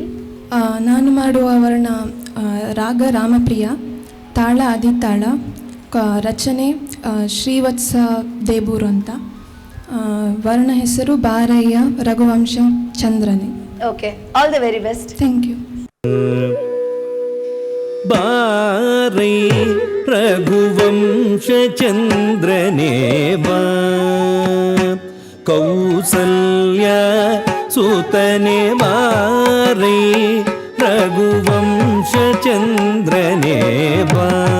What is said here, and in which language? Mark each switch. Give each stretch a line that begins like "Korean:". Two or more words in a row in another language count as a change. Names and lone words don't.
Kannada: ನಾನು ಮಾಡುವ ವರ್ಣ ರಾಗ ರಾಮಪ್ರಿಯ, ತಾಳ ಆದಿತಾಳ, ರಚನೆ ಶ್ರೀವತ್ಸ ದೇಬೂರು ಅಂತ. ವರ್ಣ ಹೆಸರು ಬಾರಯ್ಯ ರಘುವಂಶ ಚಂದ್ರನೇ. ಓಕೆ,
English: all the very best. thank you.
Kannada: ಬಾರೈ ರಘುವಂಶ ಚಂದ್ರನೇ ಬಾ, ಕೌಸಲ್ಯ ಸುತನೆ ಬಾರೈ ರಘುವಂಶ ಚಂದ್ರನೇ ಬಾ,